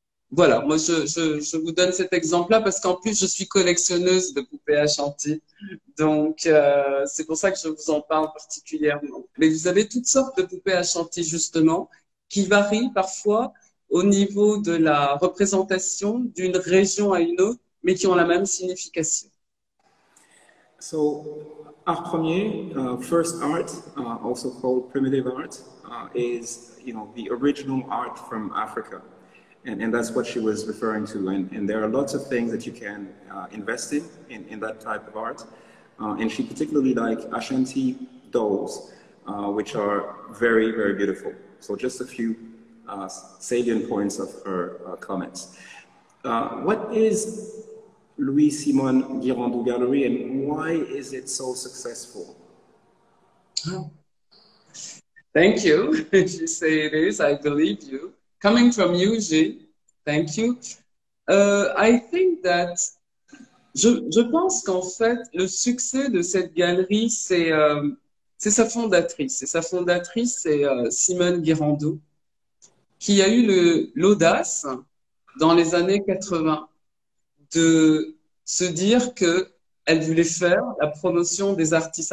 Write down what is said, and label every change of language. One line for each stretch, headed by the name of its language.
French: voilà, moi je vous donne cet exemple-là parce qu'en plus je suis collectionneuse de poupées à Chantilly, donc c'est pour ça que je vous en parle particulièrement. Mais vous avez toutes sortes de poupées à Chantilly justement qui varient parfois au niveau de la représentation d'une région à une autre, mais qui ont la même signification.
English: So, art premier, first art, also called primitive art, is the original art from Africa. And that's what she was referring to. And there are lots of things that you can invest in that type of art. And she particularly liked Ashanti dolls, which are very, very beautiful. So just a few salient points of her comments. What is Louis Simon Girandou Gallery and why is it so successful? Thank you. You say it is, I believe you. Coming from you, Gilles, thank you. I think that
French: je pense qu'en fait, le succès de cette galerie, c'est sa fondatrice. Et sa fondatrice, c'est Simone Girandou, qui a eu l'audace, dans les années 80, de se dire qu'elle voulait faire la promotion des artistes.